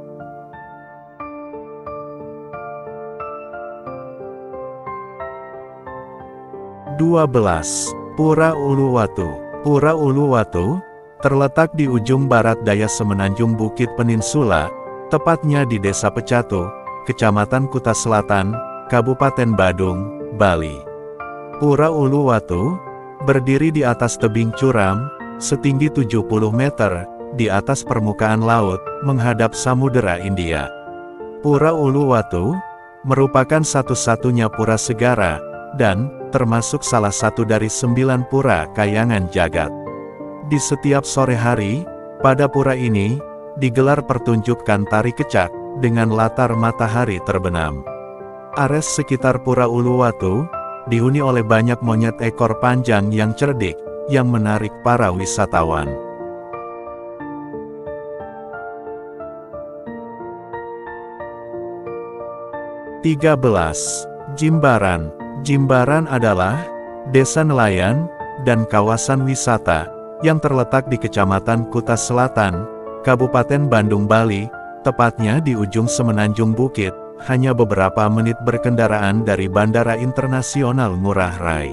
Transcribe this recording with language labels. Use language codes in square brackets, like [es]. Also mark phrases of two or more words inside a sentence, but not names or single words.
[id] Pura Uluwatu. Pura Uluwatu terletak di ujung barat daya semenanjung Bukit Peninsula, tepatnya di Desa Pecatu, Kecamatan Kuta Selatan, Kabupaten Badung, Bali. Pura Uluwatu berdiri di atas tebing curam, setinggi 70 meter, di atas permukaan laut, menghadap Samudera India. Pura Uluwatu merupakan satu-satunya pura segara, dan termasuk salah satu dari 9 pura kayangan jagat. Di setiap sore hari, pada pura ini, digelar pertunjukan tari kecak, dengan latar matahari terbenam. Areas sekitar Pura Uluwatu dihuni oleh banyak monyet ekor panjang yang cerdik, yang menarik para wisatawan. Jimbaran. Jimbaran adalah desa nelayan dan kawasan wisata yang terletak di Kecamatan Kuta Selatan, Kabupaten Bandung, Bali, tepatnya di ujung semenanjung bukit, hanya beberapa menit berkendaraan dari Bandara Internasional Ngurah Rai.